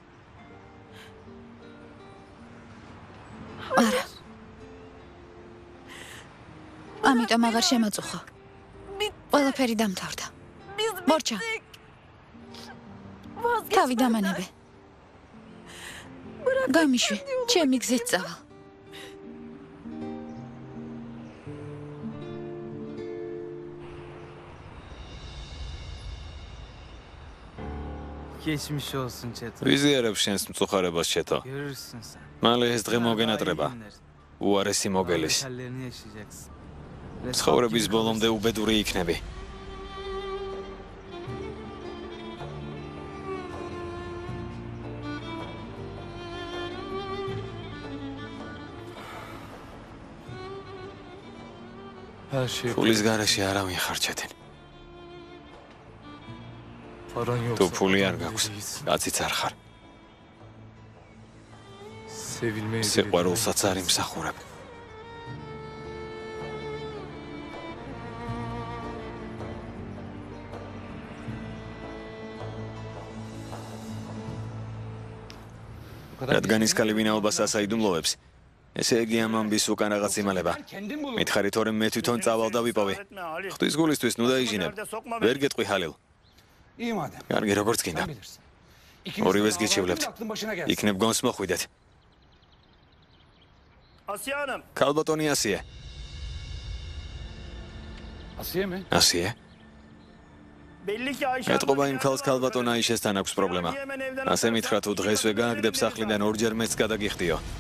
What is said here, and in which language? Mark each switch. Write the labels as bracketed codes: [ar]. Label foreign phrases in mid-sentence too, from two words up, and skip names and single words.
[ka] არა. ამიტომ აღარ შემაწუხო. ყველაფერი დამთავრდა. მორჩა. თავი დამანებე. გამიშვი, ჩემი გზით წავალ. [tr] Geçmiş olsun Çeto. [ka] ვიზიარებ შენს მწუხარებას ჩეთო. [tr] Görürsün sen. [ka] მალე ეს დღე მოგენატრება. უარესი მოგელის. [tr] Hallerini yaşayacaksın. [ka] ცხოვრების ბოლომდე უბედური იქნები. [tr] Her şey. [ka] ფულის გარეშე არავინ ხარ ჩეთინ. [tr] Paran yok. [ka] თუ ფული არ გაქვს, კაციც არ ხარ. [tr] Sevilmeyi [ka] სიყვარულსაც არ იმსახურებ. რადგან ის ქალი ვინაობას ასაიდუმლოებს, ესე იგი ამ ამბის უკან რაღაც იმალება. მითხარი თორემ მე თვითონ წავალ და ვიპოვე. ღვთის გულისთვის ნუ დაიჟინებ. ვერ გეტყვი ჰალილ. [tr] İyi madem. [ka] კარგი, როგორც გინდა. ორივეს გიჩივლებთ. იქნებ გონს მოხვიდეთ. [tr] Asiye Hanım. [ka] ქალბატონი ასიე. [tr] Asiye mi? [ka] ასიე? [tr] Belli ki Ayşe [ka] ეთყობა იმ ქალს ქალბატონ აიშესთან აქვს პრობლემა. ასე მითხრა თუ დღესვე გააგდებ სახლიდან ორჯერ მეც გადაგიხდიო.